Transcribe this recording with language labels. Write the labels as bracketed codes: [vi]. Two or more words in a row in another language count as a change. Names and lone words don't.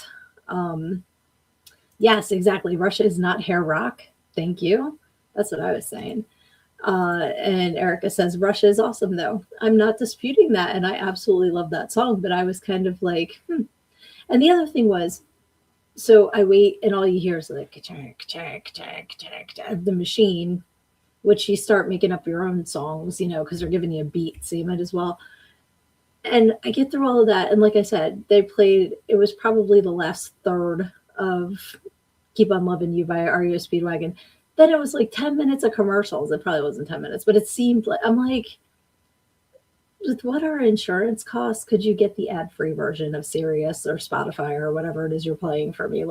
[en] Um, yes, exactly. Russia is not hair rock. Thank you. That's what I was saying. And Erica says, Russia is awesome, though. I'm not disputing that. And I absolutely love that song. But I was kind of like, hmm. And the other thing was, so I wait, and all you hear is like, ka-chak, ka-chak, ka-chak, ka-chak, the machine, which you start making up your own songs, because they're giving you a beat. So you might as well. And I get through all of that. And like I said, they played, it was probably the last third of Keep on Loving You by REO Speedwagon. Then it was like 10 minutes of commercials. It probably wasn't 10 minutes, but it seemed like, I'm like, with what our insurance costs, could you get the ad-free version of Sirius or Spotify or whatever it is you're playing for me?